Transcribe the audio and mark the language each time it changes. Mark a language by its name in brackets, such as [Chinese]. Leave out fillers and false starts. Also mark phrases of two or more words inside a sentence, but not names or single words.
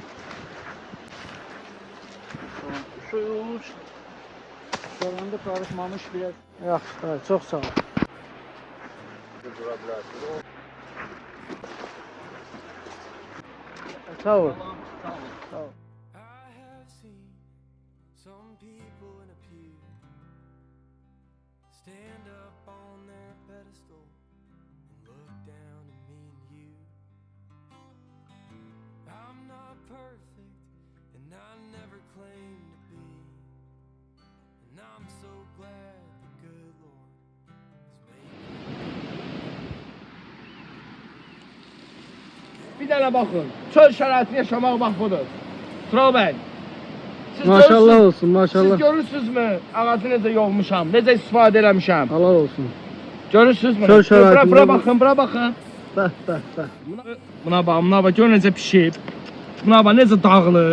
[Turkish] Su soranda karışmamış biraz. [Azerbaijani] Yaxşı, da, çox sağ ol. Dura bilərsiniz. Sağ ol. Sağ ol. [English] I have seen some people in a pew stand up on their pedestal and look down at me and you. I'm not perfect and I never claim to be, and I'm so glad the good Lord has made me. [Azerbaijani] Bir dənə baxın. Çöl şəraitini yaşamaq bax budur. Tural bəy. Siz Maşallah görürsünüz- olsun, maşallah. Siz görürsünüzmü ağacı necə yolmuşam, necə istifadə eləmişəm. Halal olsun. Görürsünüzmü? Çöl şəraitində Bura bu- baxın, bura baxın. Bəh, bəh, bəh. Buna bax, gör necə pişib. Buna bax, necə dağılır.